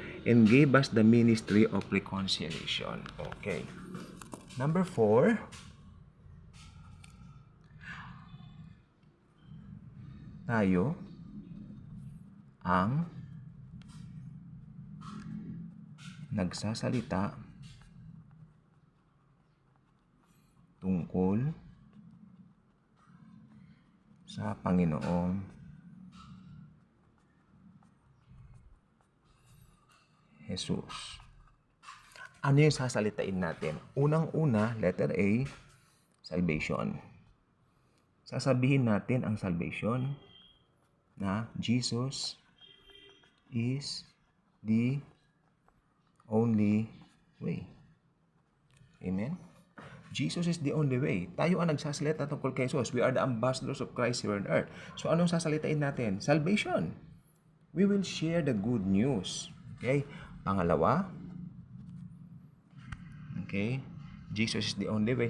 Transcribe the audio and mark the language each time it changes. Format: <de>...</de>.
<en>And gave us the ministry of reconciliation. Okay. Number 4,</en> <tl>tayo ang nagsasalita tungkol sa Panginoong Jesus. Ano yung sasalitain natin? Unang-una, letter A, salvation. Sasabihin natin ang</tl> <en>salvation na Jesus is the only way. Amen? Jesus is the only way.</en> <tl>Tayo ang nagsasalita tungkol kay Jesus.</tl> <en>We are the ambassadors of Christ here on earth.</en> <tl>So, anong sasalitain natin?</tl> <en>Salvation. We will share the good news. Okay? Pangalawa, okay, Jesus is the only way.</en>